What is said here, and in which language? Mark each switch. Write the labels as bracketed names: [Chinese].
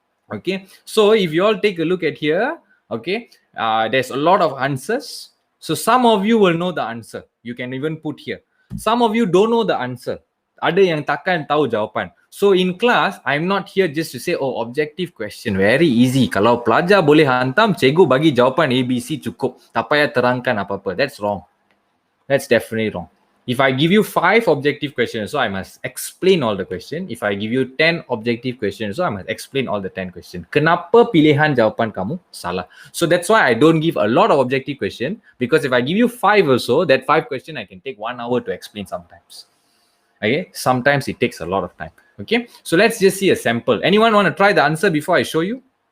[English] Okay, so if you all take a look at here, okay, there's a lot of answers. So some of you will know the answer. You can even put here. Some of you don't know the answer. [Malay] Ada yang takkan tahu jawapan. [English] So in class, I'm not here just to say, oh, objective question, very easy. [Malay] Kalau pelajar boleh hantam, cikgu bagi jawapan ABC cukup. Tak payah terangkan apa-apa. [English] That's wrong. That's definitely wrong. If I give you 5 objective questions, so I must explain all the question. If I give you 10 objective questions, so I must explain all the 10 questions. [Malay] Kenapa pilihan jawapan kamu salah? [English] So that's why I don't give a lot of objective question, because if I give you 5 also, that 5 question I can take 1 hour to explain sometimes. Okay, sometimes it takes a lot of time. Okay, so let's just see a sample. Anyone want to try the answer before I show you?